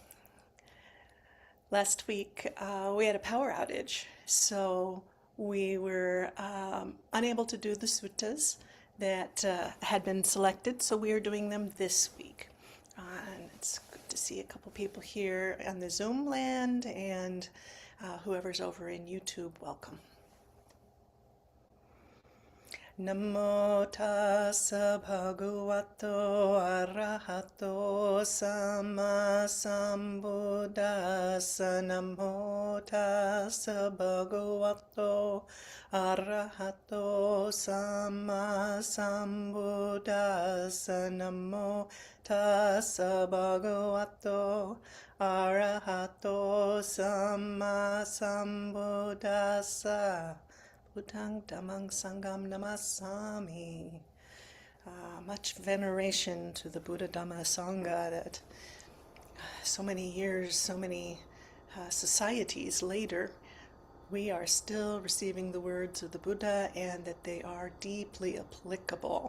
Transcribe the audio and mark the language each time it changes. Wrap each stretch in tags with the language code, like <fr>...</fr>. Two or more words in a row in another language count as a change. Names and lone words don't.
<en>Last week we had a power outage, so we were unable to do the suttas that had been selected, so we are doing them this week. And it's good to see a couple people here on the Zoom land, and whoever's over in YouTube, welcome.</en> <pi>Namo tassa bhagavato arahato samma sambuddhassa. Namo tassa bhagavato arahato samma sambuddhassa. Namo tassa bhagavato arahato samma sambuddhassa. Buddhang Dhammang Sangham Namasami.</pi> <en>Much veneration to the Buddha Dhamma Sangha that so many years, so many societies later, we are still receiving the words of the Buddha and that they are deeply applicable.</en>